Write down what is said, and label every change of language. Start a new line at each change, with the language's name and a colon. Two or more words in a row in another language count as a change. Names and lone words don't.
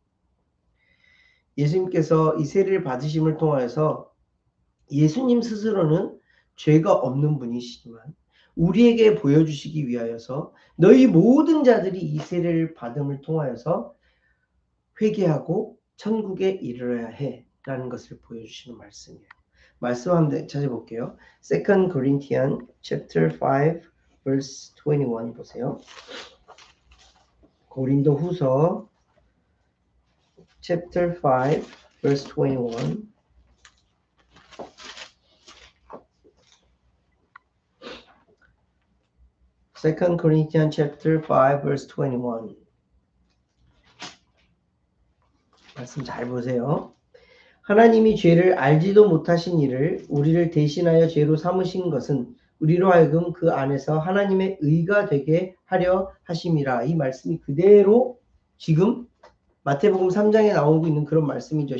Korean: 예수님께서 이 세례를 받으심을 통하여서 예수님 스스로는 죄가 없는 분이시지만 우리에게 보여주시기 위하여서 너희 모든 자들이 이 세례를 받음을 통하여서 회개하고 천국에 이르러야 해 라는 것을 보여주시는 말씀이에요.
English: 말씀 한번 찾아볼게요. 2 Corinthians chapter 5 verse 21
Korean: 보세요. 고린도 후서
English: chapter 5 verse 21. Second Corinthians chapter 5 verse 21.
Korean: 말씀 잘 보세요. 하나님이 죄를 알지도 못하신 이를 우리를 대신하여 죄로 삼으신 것은 우리로 하여금 그 안에서 하나님의 의가 되게 하려 하심이라. 이 말씀이 그대로 지금 마태복음 3장에 나오고 있는 그런 말씀이죠.